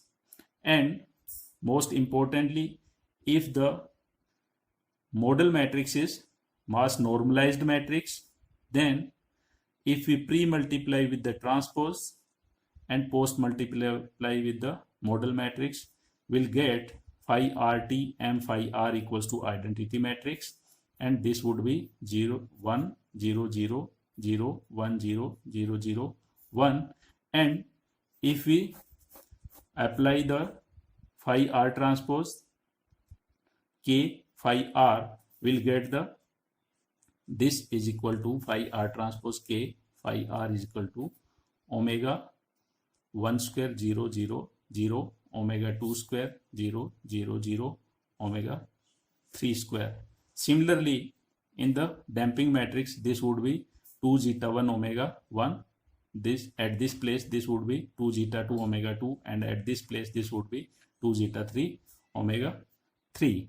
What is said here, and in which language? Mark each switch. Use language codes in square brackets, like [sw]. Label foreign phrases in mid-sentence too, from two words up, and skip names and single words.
[en] And most importantly, if the model matrix is mass normalized matrix, then if we pre-multiply with the transpose and post multiply with the model matrix, we'll get phi rt m phi r equals to identity matrix, and this would be 0 1 0 0 0 1 0 0 0 1. And if we apply the phi r transpose k phi r, we'll get this is equal to phi r transpose k phi r is equal to omega 1 square 0 0 0 omega 2 square 0 0 0 omega 3 square. Similarly, in the damping matrix, this would be 2 zeta 1 omega 1, this at this place this would be 2 zeta 2 omega 2, and at this place this would be 2 zeta 3 omega 3.